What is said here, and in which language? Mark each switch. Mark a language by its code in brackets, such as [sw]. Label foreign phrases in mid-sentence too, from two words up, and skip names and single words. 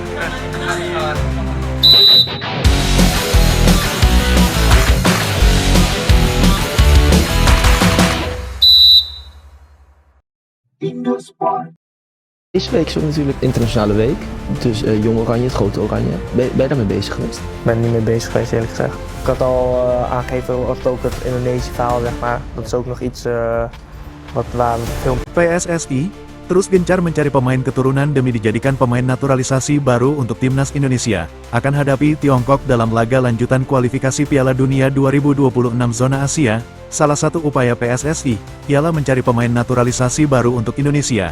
[nl] Deze week is ook natuurlijk internationale week, dus Jong Oranje, het grote Oranje. Ben je daarmee bezig geweest? Ik ben er niet mee bezig geweest, eerlijk gezegd. Ik had al aangegeven, als het ook het Indonesische verhaal, zeg maar. Dat is ook nog iets waar we veel... [id] PSSI terus gencar mencari pemain keturunan demi dijadikan pemain naturalisasi baru untuk timnas Indonesia. Akan hadapi Tiongkok dalam laga lanjutan kualifikasi Piala Dunia 2026 zona Asia. Salah satu upaya PSSI ialah mencari pemain naturalisasi baru untuk Indonesia.